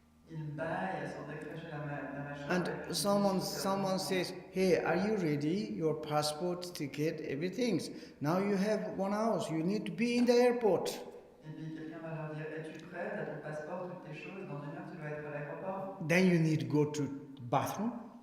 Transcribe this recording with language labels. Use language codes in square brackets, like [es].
[fr] Ils baillent sans décrocher la mâchoire. [en] And someone says, hey, are you ready? Your passport, ticket, everything. Now you have 1 hour, you need to be in the airport. [fr] Et puis quelqu'un va leur dire, es-tu prêt? T'as ton passeport, toutes tes choses, dans 1 heure tu dois être à l'aéroport. [en] Then you need to go to bathroom.